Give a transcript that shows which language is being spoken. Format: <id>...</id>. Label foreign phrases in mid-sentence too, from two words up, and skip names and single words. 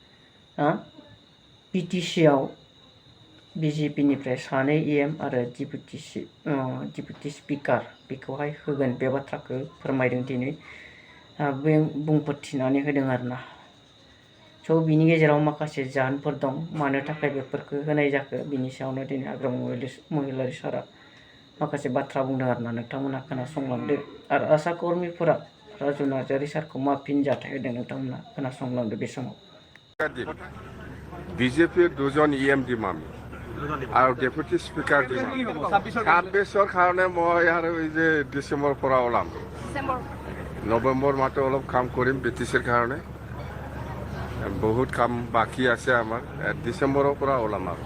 <brx>बिटिसिआव BJPनिफ्राय 2 EM आरो डिप्युटि स्पिकार बेखौहाय होगोन बे बाथ्राखौ फोरमायदों दिनै बे बुंफोरथिनानै होदों आरोना स' बिनि गेजेराव माखासे जाहोनफोर दं मानो थाखाय बेफोरखौ होनाय जाखो बिनि सायावनो दिनै हाग्रामा महिलारि सारा माखासे बाथ्रा बुंदों आरोना नोंथांमोना खोनासंलांदो आरो आसा कर्मिफोरा राजु नार्जारी सारखौ मा फिनजाथाय होदों नोंथांमोना खोनासंलांदो बे समाव</brx> <as>বিজেপিৰ 2জন EM দিম আমি আৰু ডেপুটি স্পিকাৰ দিম 26ৰ কাৰণে মই আৰু এই যে ডিচেম্বৰ পৰা ওলাম নৱেম্বৰ মাহটো অলপ কাম কৰিম বিটিচিৰ কাৰণে বহুত কাম বাকী আছে আমাৰ ডিচেম্বৰৰ পৰা ওলাম আৰু</as>